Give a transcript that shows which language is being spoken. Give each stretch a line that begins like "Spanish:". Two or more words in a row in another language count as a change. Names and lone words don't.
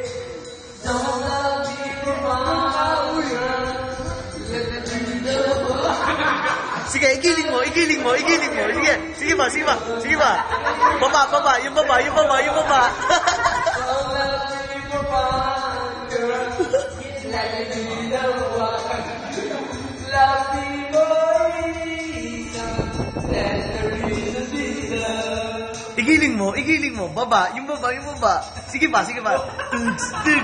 English: Don't love me for my world. Let me know.
Filipino: Sige, igiling mo. Sige, sige ba. Baba. Yung baba.
English: Don't love me for my girl. Let me know. Love me for reason. Let the reason be love.
Filipino: Igiling mo. Baba. Yung baba. Sige ba. Tugs.